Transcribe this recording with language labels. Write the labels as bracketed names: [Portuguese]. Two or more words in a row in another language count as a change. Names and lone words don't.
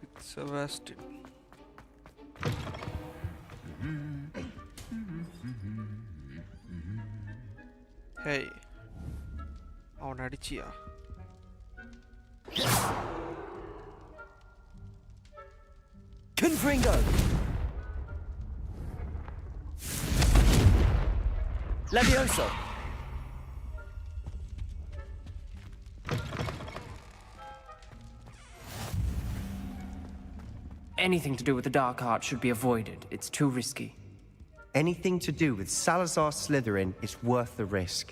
[English] Sebastian. Hey. [Tamil] அவன் அடிச்சியா? [English] Confringo! Levioso! Anything to do with the dark art should be avoided. It's too risky. Anything to do with Salazar Slytherin is worth the risk.